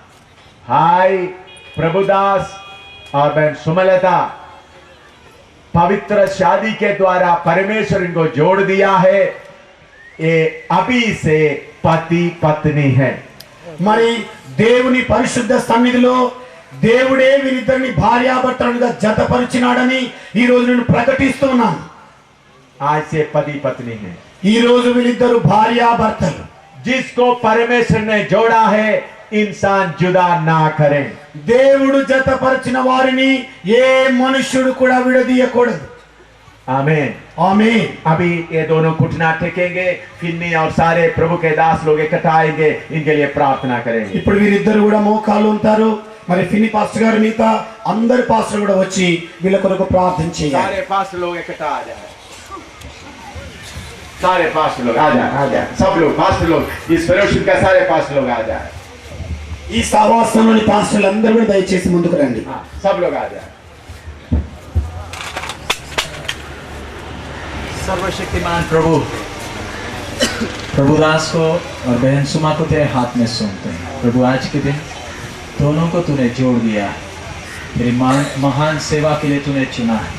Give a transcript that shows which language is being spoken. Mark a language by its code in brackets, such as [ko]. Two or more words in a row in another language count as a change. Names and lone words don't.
[hi] हाय प्रभुदास और बहन सुमलता, पवित्र शादी के द्वारा परमेश्वर इनको जोड़ दिया है। ये अभी से पति पत्नी है। [te] మరి దేవుని పరిశుద్ధ సన్నిధిలో దేవుడే వీరిద్దరిని భార్యాభర్తలుగా జతపరిచినాడని ఈ రోజు నేను ప్రకటిస్తున్నాను। [hi] आज से पति पत्नी है। [te] ఈ రోజు వీరిద్దరు భార్యాభర్తలు। [hi] जिसको परमेश्वर ने जोड़ा है, इंसान जुदा ना करे। [te] దేవుడు జతపరిచిన వారిని ఏ మనుష్యుడు కూడా విడదీయకూడదు। [hi] आमीन। [te] ఆమేన్। [hi] अभी ये दोनों घुटना टेकेंगे, फिन्नी और सारे प्रभु के दास लोग इकट्ठा आएंगे, इनके लिए प्रार्थना करेंगे। [te] ఇప్పుడు వీరిద్దరు కూడా మోకాలు ఉంటారు। మరి ఫిని పాస్టర్ గారు మిగతా అందరు పాస్టర్ కూడా వచ్చి వీళ్ళ కొరకు ప్రార్థన చేయాలి। [hi] सारे पास लोग इकट्ठा आ जाए। सारे पास्टर लोग आ जाए सब लोग पास्टर लोग इस फेलोशिप का सारे पास्टर लोग आ जाए [te] ఈ సహవాసంలోని పాస్టర్లు అందరూ కూడా దయచేసి ముందుకు రండి. [hi] हाँ, सब लोग आ जाए सर्वशक्तिमान प्रभु प्रभुदास को और बहन सुमा को तेरे हाथ में सौंपते हैं प्रभु। आज के दिन दोनों को तूने जोड़ दिया, तेरी महान सेवा के लिए तूने चुना है।